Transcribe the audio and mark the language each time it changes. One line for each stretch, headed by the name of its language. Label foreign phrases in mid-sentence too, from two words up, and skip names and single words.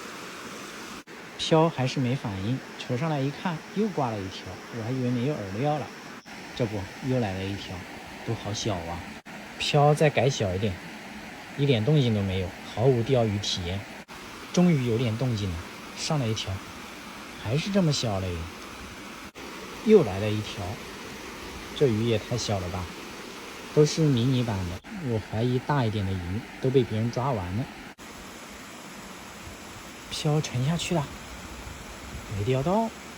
Chinese: 漂還是沒反應，扯上來一看，又掛了一條，我還以為沒有餌料了。這不，又來了一條，都好小啊。漂再改小一點，一點動靜都沒有，毫無釣魚體驗。終於有點動靜了，上來一條，還是這麼小嘞。又來了一條，這魚也太小了吧，都是迷你版的，我懷疑大一點的魚都被別人抓完了。漂沉下去了，沒釣到。